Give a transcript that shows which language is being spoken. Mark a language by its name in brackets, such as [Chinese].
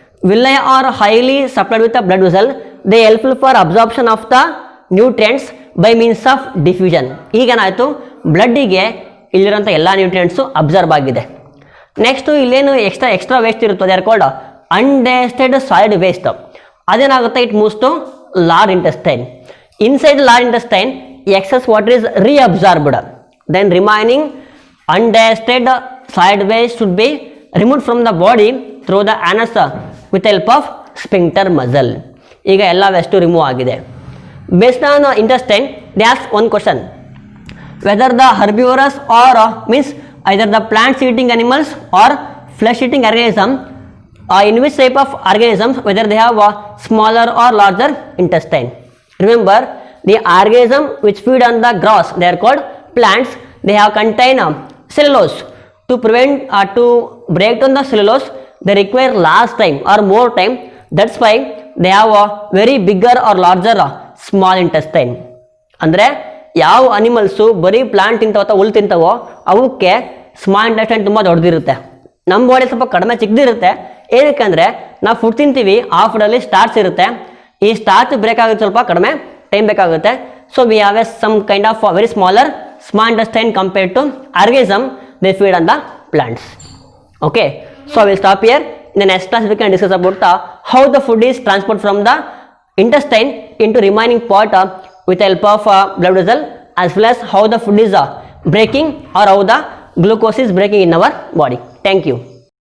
[English] Villi are highly supplied with the blood vessel. They helpful for absorption of the nutrients by means of diffusion. [Kannada] ಈಗ ಏನಾಯಿತು, ಬ್ಲಡ್ಡಿಗೆ ಇಲ್ಲಿರೋಂಥ ಎಲ್ಲ nutrients observe ಆಗಿದೆ. [English] next [Kannada] ಇಲ್ಲೇನು extra waste ಇರುತ್ತೋ [English] They are called undigested solid waste. [Kannada] ಅದೇನಾಗುತ್ತೆ, [English] It moves to large intestine. Inside large intestine excess water is reabsorbed, then remaining undigested solid waste should be removed from the body through the anus with help of sphincter muscle. [Kannada] ಈಗ ಎಲ್ಲ waste remove ಆಗಿದೆ. [English] Based on intestine, they ask one question, whether the herbivorous or means either the plant eating animals or flesh eating organism, in which type of organisms whether they have a smaller or larger intestine. Remember, the organism which feed on the grass, they are called plants. They have contain cellulose. To prevent to break down the cellulose, they require less time or more time. That's why they have a very bigger or larger small intestine. [Kannada] ಅಂದರೆ ಯಾವ animals ಬರೀ plant ತಿಂತಾವ ಅಥವಾ ಹುಲ್ಲು ತಿಂತಾವೋ ಅವಕ್ಕೆ small intestine ತುಂಬ ದೊಡ್ಡದಿರುತ್ತೆ. ನಮ್ಮ body ಸ್ವಲ್ಪ ಕಡಿಮೆ ಚಿಕ್ಕದಿರುತ್ತೆ. ಏನಕ್ಕೆ ಅಂದರೆ ನಾವು ಫುಡ್ ತಿಂತೀವಿ, ಆ ಫುಡಲ್ಲಿ ಸ್ಟಾರ್ಚ್ ಇರುತ್ತೆ. ಈ ಸ್ಟಾರ್ಚ್ ಬ್ರೇಕ್ ಆಗೋದು ಸ್ವಲ್ಪ ಕಡಿಮೆ ಟೈಮ್ ಬೇಕಾಗುತ್ತೆ. [English] So we have a some kind of very smaller small intestine compared to organism they feed on the plants. Okay, so I will stop here. In the next class we can discuss about how the food is transport from the intestine into remaining part with help of blood vessel, as well as how the food is breaking or how the glucose is breaking in our body. Thank you.